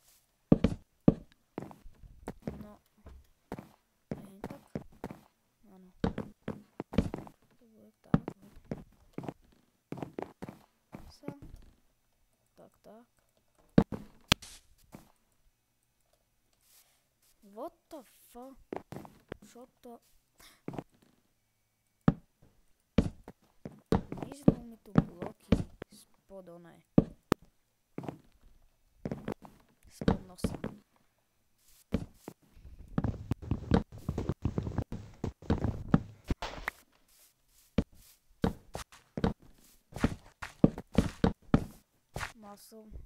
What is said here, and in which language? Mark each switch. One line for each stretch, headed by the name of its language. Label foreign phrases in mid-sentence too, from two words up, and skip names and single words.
Slovak: No. Nie tak? Áno. To bude tak. Sa. Tak, tak.
English: What the fuck?
Slovak: Čo to? Miznú mi tu bloky spod onej. Spod nosa. Mal som...